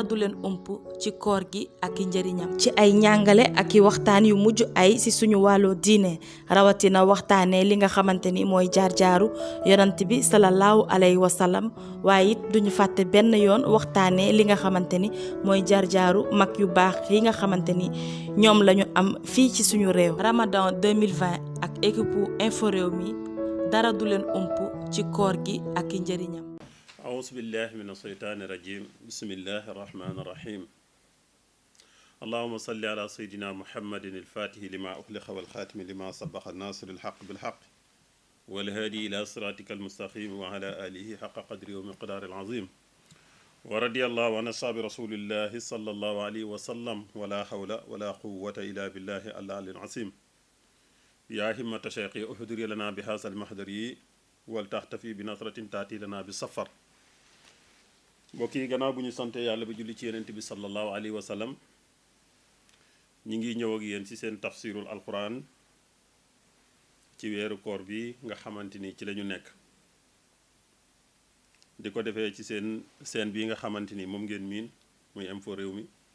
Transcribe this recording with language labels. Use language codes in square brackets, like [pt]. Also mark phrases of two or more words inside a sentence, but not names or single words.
[wo] du leen ump ci koor gi ak i njëriñam ci ay njàngale ak i waxtaan yu mujj ay ci suñu wàllu diine rawatina waxtaane li nga xamante ni mooy jaar-jaaru yonant bi [ar] صلى الله عليه وسلم [wo] waaye it duñu fàtte benn yoon waxtaane li nga xamante ni mooy jaar-jaaru mag yu baax yi nga xamante ni ñoom lañu am fii ci suñu réew Ramadan 2020 ak [fr] équipe info [wo] réew mi dara du leen ump ci koor gi ak i njëriñam [ar] أعوذ بالله من الشيطان الرجيم بسم الله الرحمن الرحيم اللهم صل على سيدنا محمد الفاتح لما أخلق والخاتم لما سبق الناصر الحق بالحق والهادي إلى صراطك المستقيم وعلى آله حق قدره ومقدار العظيم ورضي الله عن أصحاب رسول الله صلى الله عليه وسلم ولا حول ولا قوة إلا بالله العلي العظيم يا همة شيخي أحضري لنا بهذا المحضر ولتختفي بنصرة تأتي لنا بالسفر [wo] mbokk yi gannaaw bu ñu sante yàlla ba julli ci yenent bi [ar] صلى الله عليه وسلم [wo] ñi ngi ñëw ak yéen ci seen [ar] تفسير القرآن [wo] ci weeru koor bi nga xamante ni ci lañu nekk di ko defee ci seen bii nga xamante ni moom ngeen miin muy info réew mi